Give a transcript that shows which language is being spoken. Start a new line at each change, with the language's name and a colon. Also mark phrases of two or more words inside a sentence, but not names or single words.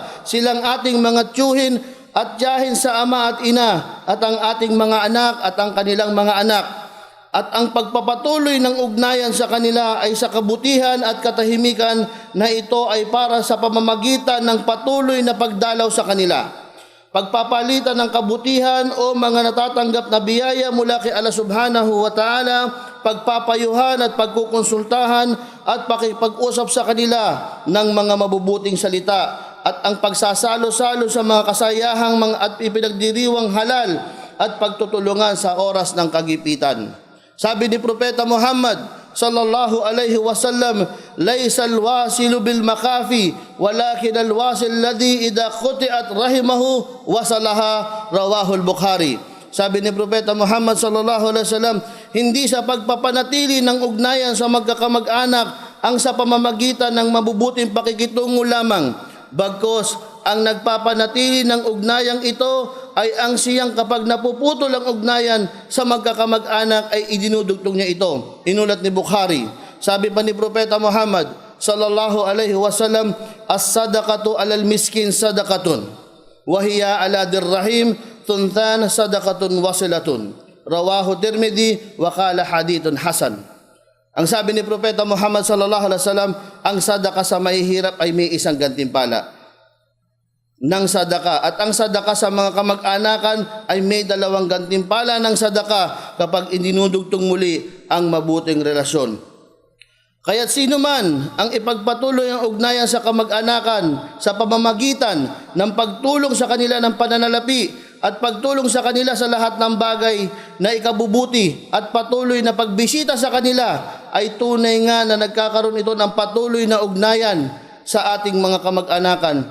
Filipino: Silang ating mga tiyuhin at tiyahin sa ama at ina at ang ating mga anak at ang kanilang mga anak. At ang pagpapatuloy ng ugnayan sa kanila ay sa kabutihan at katahimikan na ito ay para sa pamamagitan ng patuloy na pagdalaw sa kanila. Pagpapalitan ng kabutihan o mga natatanggap na biyaya mula kay Allah
Arabic: سبحانه وتعالى,
Filipino: pagpapayuhan at pagkukonsultahan at pakipag-usap sa kanila ng mga mabubuting salita at ang pagsasalo-salo sa mga kasayahang mga at ipinagdiriwang halal at pagtutulungan sa oras ng kagipitan. Sabi ni Propeta Muhammad
Arabic: صلى الله عليه وسلم ليس الواصل بالمكافئ ولكن الواصل الذي إذا قطعت رحمه وصلها رواه البخاري.
Filipino: Sabi ni Propeta Muhammad
Arabic: صلى الله عليه وسلم,
Filipino: hindi sa pagpapanatili ng ugnayan sa magkakamag-anak ang sa pamamagitan ng mabubuting pakikitungo lamang, bagkus ang nagpapanatili ng ugnayang ito ay ang siyang kapag napuputol ang ugnayan sa magkakamag-anak ay idinudugtong niya ito. Inulat ni Bukhari. Sabi pa ni Propeta Muhammad
Arabic: صلى الله عليه وسلم الصدقة على المسكين صدقة وهي على ذي الرحم ثنتان صدقة وصلة رواه الترمذي وقال حديث حسن.
Filipino: Ang sabi ni Propeta Muhammad
Arabic: صلى الله عليه وسلم,
Filipino: ang sadaka sa mahihirap ay may isang gantimpala ng sadaka, at ang sadaka sa mga kamag-anakan ay may dalawang gantimpala ng sadaka kapag idinudugtong muli ang mabuting relasyon. Kaya't sino man ang ipagpatuloy ang ugnayan sa kamag-anakan sa pamamagitan ng pagtulong sa kanila ng pananalapi at pagtulong sa kanila sa lahat ng bagay na ikabubuti at patuloy na pagbisita sa kanila, ay tunay nga na nagkakaroon ito ng patuloy na ugnayan sa ating mga kamag-anakan.